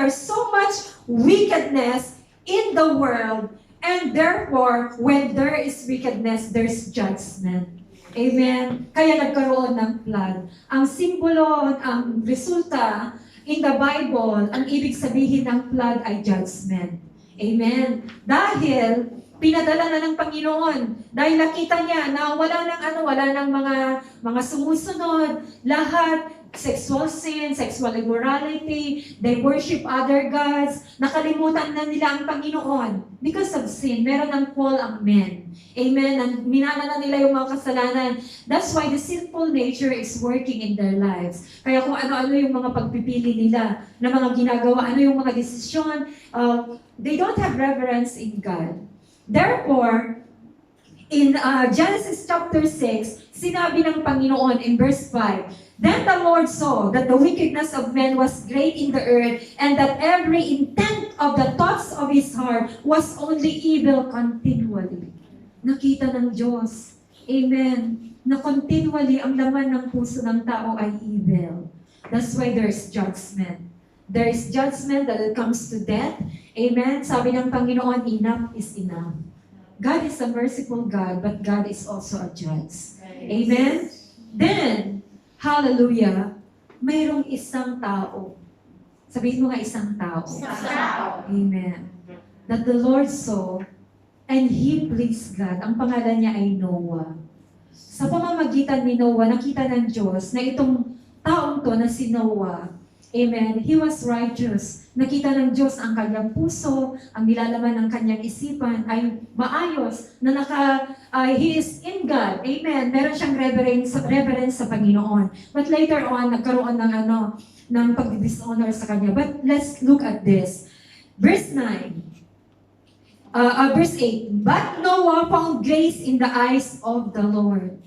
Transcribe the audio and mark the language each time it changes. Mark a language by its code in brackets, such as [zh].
[en] There's so much wickedness in the world, and therefore, when there is wickedness, there's judgment. [tl] Amen. Kaya nagkaroon ng flood. Ang simbolo, ang resulta [en] in the Bible, [tl] ang ibig sabihin ng flood ay judgment. Amen. Dahil pinadala na ng Panginoon, dahil nakita niya na wala nang mga sumusunod, lahat sexual sin, sexual immorality, [en] they worship other gods, [tl] nakalimutan na nila ang Panginoon. [en] Because of sin, meron ng fall ang men. Amen? [tl] Minana na nila yung mga kasalanan. [en] That's why the sinful nature is working in their lives. [tl] Kaya kung ano-ano yung mga pagpipili nila, na mga ginagawa, ano yung mga desisyon, [en] they don't have reverence in God. Therefore, in Genesis chapter 6, [tl] sinabi ng Panginoon [en] in verse 5, Then the Lord saw that the wickedness of men was great in the earth, and that every intent of the thoughts of his heart was only evil continually. [tl] nakita ng Diyos. Amen. Na continually ang laman ng puso ng tao ay evil. [en] That's why there's judgment. There is judgment that it comes to death. Amen. [tl] Sabi ng Panginoon, [en] enough is enough. God is a merciful God, but God is also a judge. [tl] Amen. Then, hallelujah, mayroong isang tao. Sabihin mo nga isang tao. Amen. [en] That the Lord saw and He pleased God. [tl] Ang pangalan niya ay Noah. Sa pamamagitan ni Noah, nakita ng Diyos na itong taong to na si Noah, amen, [en] he was righteous. [tl] Nakita ng Diyos ang kanyang puso, ang nilalaman ng kanyang isipan ay maayos, na [en] he is in God. [tl] Amen. Meron siyang reverence sa Panginoon. [en] But later on, [tl] nagkaroon ng pag-dishonor sa kanya. [en] But let's look at this. Verse 9. Verse 8, but Noah found grace in the eyes of the Lord.